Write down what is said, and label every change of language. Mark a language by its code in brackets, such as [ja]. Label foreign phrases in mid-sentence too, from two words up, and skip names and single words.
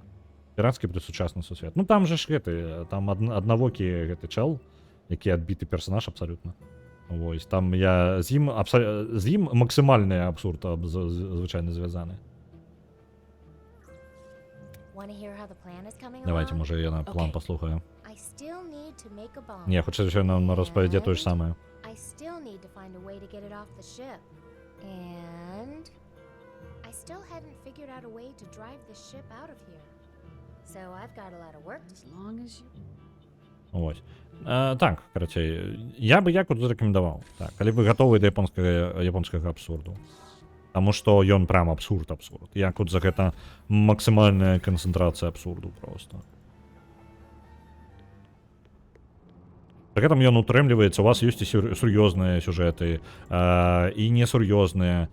[be] Піратскі плюс сучасны сусвет. Ну там же ж гэты, там аднавокі гэты чэл, які адбіты персонаж абсалютна. Вось, там я з ім максімальны абсурд звычайна звязаны. Давайте, можа, я на план паслухаю. [uk] Не, хоча, що нам розповіде то ж саме. [en] So I've got a lot of work as long as you... [uk] Ось. [be] Так, карацей, я бы Якудзу рэкамендаваў. Так, калі вы гатовы да японскага абсурду. Таму што ён прям абсурд. Якудза гэта максімальная канцэнтрацыя абсурду просто. Пры гэтым ён утрымліваецца, у вас ёсць і сур'ёзныя сюжэты, і несур'ёзныя.